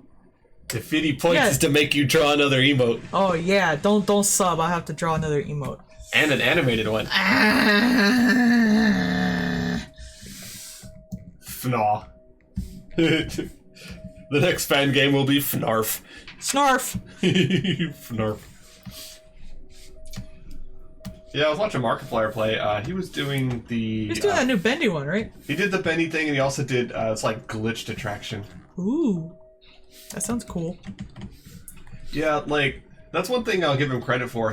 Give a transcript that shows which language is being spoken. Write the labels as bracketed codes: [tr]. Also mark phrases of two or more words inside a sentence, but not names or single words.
[en] The 50 points is to make you draw another emote. Oh yeah, don't sub. I'll have to draw another emote. And an animated one. FNAW. The next fan game will be FNARF. Snarf. FNARF. Yeah, I was watching Markiplier play. He was doing the... He's doing that new bendy one, right? He did the bendy thing, and he also did, it's like glitched attraction. Ooh. That sounds cool. Yeah, like, that's one thing I'll give him credit for.